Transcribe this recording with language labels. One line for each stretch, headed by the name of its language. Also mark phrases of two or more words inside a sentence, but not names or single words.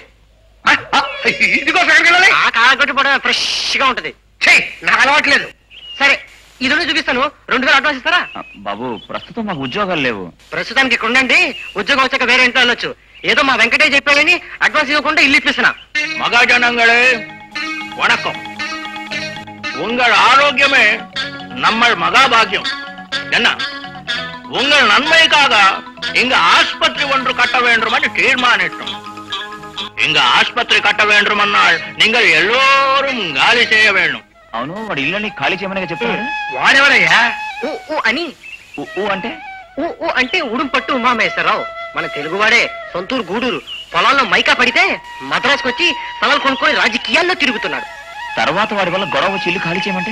Telugu: ఇదిగో సంగతి. ఆ కాలగొట్టి పడ ఫ్రెష్ గా ఉంటది. నాకు అలవాట్లేదు. సరే, ఇది రెండు చూపిస్తాను. 2000 అడ్వాన్స్ ఇస్తారా? బాబు ప్రస్తుతం మాకు ఉద్యోగాలు లేవు. ప్రస్తుతానికి ఇక్కడ ఉండండి, ఉద్యోగం వచ్చాక వేరే ఇంట్లో వెళ్ళొచ్చు. ఏదో మా వెంకటేష్ చెప్పాడని అడ్వాన్స్ ఇవ్వకుండా ఇల్లు ఇప్పిస్తున్నా.
Tamil: மகாஜனங்களே வணக்கம். உங்கள் ஆரோக்கியமே நம்ம மகாபாகியம். என்ன உங்கள் நன்மைக்காக இங்க ஆஸ்பத்திரி ஒன்று கட்ட வேண்டும் என்று தீர்மானித்தோம். இங்க ஆஸ்பத்திரி கட்ட வேண்டுமென்றால் நீங்கள் எல்லோரும் காலி செய்ய வேண்டும்.
Telugu: అవును, వాడు ఇల్లని ఖాళీ చేయమని చెప్పాడు. వాడెవరయ్యా? ఊ ఊ అని. ఊ అంటే? ఊ ఊ అంటే ఉడుంపట్టు ఉమామేశ్వరరావు. మన తెలుగువాడే, సొంతూరు గూడూరు. పొలాల్లో మైకా పడితే మద్రాసుకు వచ్చి స్థలాలు కొనుక్కొని రాజకీయాల్లో తిరుగుతున్నాడు. తర్వాత వాడి వల్ల గొడవ వచ్చి ఇల్లు ఖాళీ చేయమంటే?